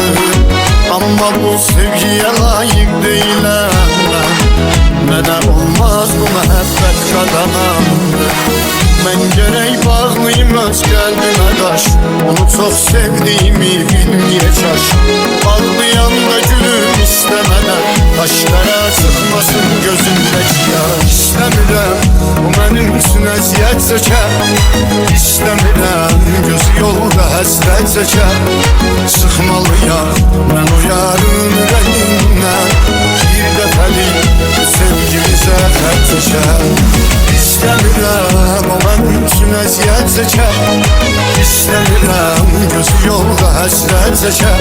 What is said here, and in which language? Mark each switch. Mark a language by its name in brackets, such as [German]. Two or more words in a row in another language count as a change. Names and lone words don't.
[Turkish] Ama bu sevgiye layık değilim ben, ne olmaz bu mehabbet kazanandı. Ben gerek bağlıyım öz kalbime taş, onu çok sevdiğimi bilmeye çalış. Ağlayan da gülüm istemeden, taşlara çıkmasın gözümdeki yaş. [Azerbaijani] İstemiyorum bu benim üçün əziyyət çəkər, İstəmirəm gözü yolda həsrət çəkər. Sıxmalıyam mən o yarın ürəyindən, bir dəfəlik sevgimizə xətt çəkər. İstəmirəm o mənim üçün əziyyət çəkər, İstəmirəm gözü yolda həsrət çəkər.